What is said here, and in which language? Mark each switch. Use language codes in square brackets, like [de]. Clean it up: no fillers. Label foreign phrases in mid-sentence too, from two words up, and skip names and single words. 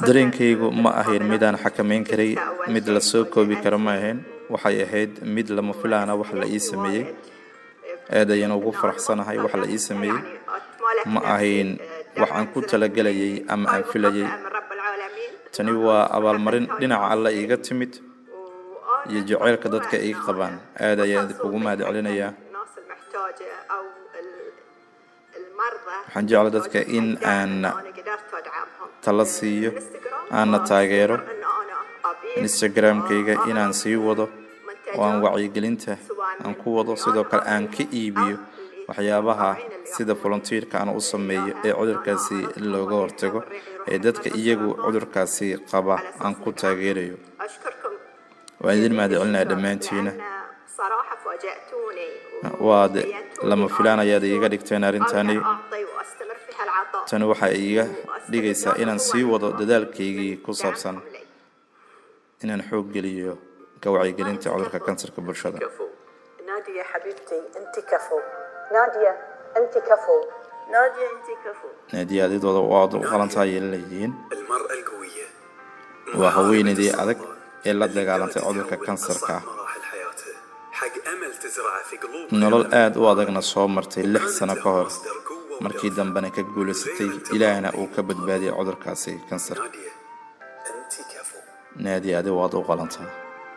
[so] dareenkaygu ma ahayn mid aan xakameyn karay, mid la soo koobi karo ma ahayn. waxay ahayd mid lama filaana wax la ii sameeyey. aad ayaan ugu faraxsanahay wax la ii sameeyey. ma ahayn wax aan ku talagelayay ama aan filayay. [ar] من رب العالمين. [so] tani waa abaalmarin dhinaca alle iiga timid iyo jaceylka dadka ay qabaan. aad ayaan kugu mahad celinayaa. [ar] الناس المحتاجة أو المرضى. [so] waxaan jeclaa dadka in aan [ar] أنا قدرت أدعمهم. [so] tala siiyo, aanna taageero. [ar] إن أنا أبيع [so] instagramkayga inaan sii wado oo aan wacyigelinta aan ku wado, sidoo kale aan ka iibiyo waxyaabaha sida volunteerka aan u sameeyo ee cudurkaasi looga hortago ee dadka iyagu cudurkaasi qaba aan ku taageerayo. waan idin mahadcelinayaa dhammaantiina. waad lama filaan ayaad iiga dhigteen arrintani. tani waxay iiga dhigaysaa inaan sii wado dadaalkaygii ku saabsan inaan xoog geliyo ka wacyigelinta cudurka kansarka bulshada. [ar] نادية حبيبتي أنت كفو. نادية أنت كفو. نادية أنت كفو. [so] naadiya adidooda waad u qalantahay ay leeyihiin. [ar] المرأة القوية [so] waa haweenaydii adag ee la dagaalantay cudurka kansarka ah. [ar] مراحل حياته حق أمل تزرعه في قلوب [so] nolol aad u adagna soo martay 6 sano ka hor markii dambena ka guulaysatay ilaahna uu ka badbaadiyay cudurkaasi kansar. [ar] نادية أنت كفو. [so] naadiya adi waad u qalantahay.